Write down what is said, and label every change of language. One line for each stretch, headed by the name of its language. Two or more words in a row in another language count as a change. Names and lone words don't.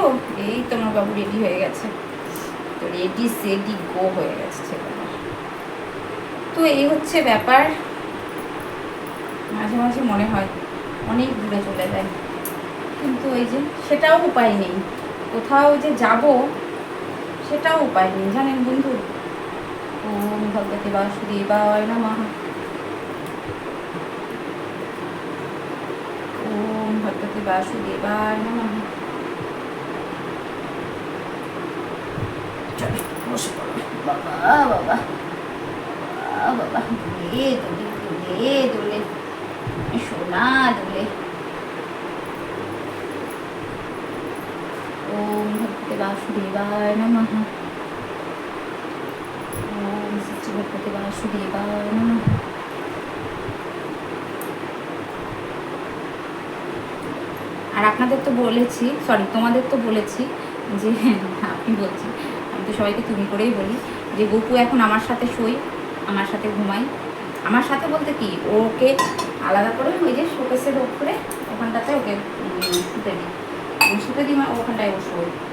Bangla: এই তোমার বাবু রেডি হয়ে গেছে, তো রেডি সেডি গো হয়ে গেছে ছেলেটা। তো এই হচ্ছে ব্যাপার। মাঝে মাঝে মনে হয় অনেক দূরে চলে যায়, কিন্তু ওই যে সেটাও উপায় নেই, কোথাও যে যাব সেটাও উপায় নেই। জানেন বন্ধু,
Sanskrit: ওম ভগবতে বাসুদেবায় নমঃ, ওম ভগবতে বাসুদেবায় নমঃ।
Bangla: চলো বসে পড়ো বাবা, বাবা বাবা, দোলে দোলে দোলে সোনা দোলে।
Sanskrit: ওম ভগবতে বাসুদেবায় নমঃ, ওম শ্রী ভগবতে বাসুদেবায় নমঃ।
Bangla: আর আপনাদের তো বলেছি, সরি তোমাদের তো বলেছি যে আপনি বলছি, আমি তো সবাইকে তুমি করেই বলি, যে গোপু এখন আমার সাথে শোয়, আমার সাথে ঘুমাই। আমার সাথে বলতে কি, ওকে আলাদা করে ওই যে শোকেসের ওপরে ওখানটাতে ওকে শুতে দিই ওখানটায় ও শোয়।